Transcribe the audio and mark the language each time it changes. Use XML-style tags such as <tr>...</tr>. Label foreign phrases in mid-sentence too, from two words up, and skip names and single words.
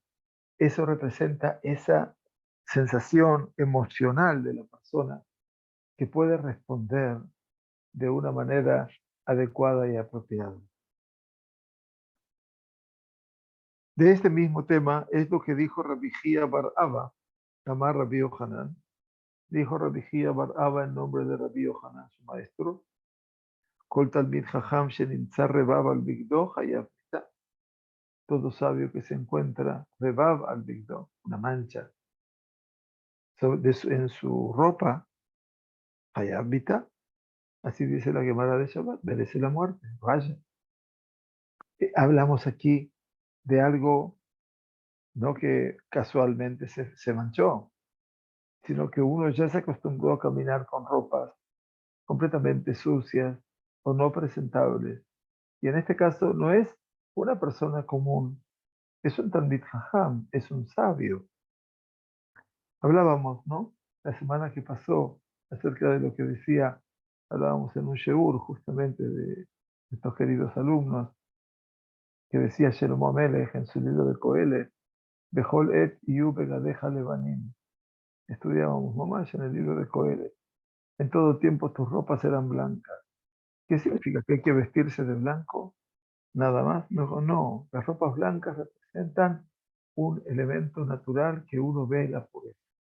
<es>Eso representa esa sensación emocional de la persona que puede responder de una manera adecuada y apropiada. De este mismo tema es lo que dijo Rabbi Jía bar Abba, Amar Rabbi Yohanan. Dijo Rabbi Jía bar Abba en nombre de Rabbi Yohanan, su maestro,</es> <he>כל תלמיד חכם שנמצא רבב על בגדו חייב מיתה.</he> <es>Todo sabio que se encuentra</es> <he>רבב על בגדו,</he> <es>una mancha en su ropa,</es> <he>חייב מיתה.</he> <es>Así dice la Gemara de Shabbat, merece la muerte, vaya. Hablamos aquí de algo no que casualmente se manchó, sino que uno ya se acostumbró a caminar con ropas completamente sucias o no presentables. Y en este caso no es una persona común, es un</es> <he>תלמיד חכם,</he> <es>es un sabio. Hablábamos, ¿no? La semana que pasó acerca de lo que decía, hablábamos en un Sheur justamente de estos queridos alumnos, que decía Shlomo Amelech en su libro de Coelet,</es> <he>בכל עת יהיו בגדיך לבנים.</he> <es>Estudiábamos mamás en el libro de Coelet. En todo tiempo tus ropas eran blancas. ¿Qué significa? ¿Que hay que vestirse de blanco? Nada más. No, no. Las ropas blancas representan un elemento natural que uno ve en la pureza.</es>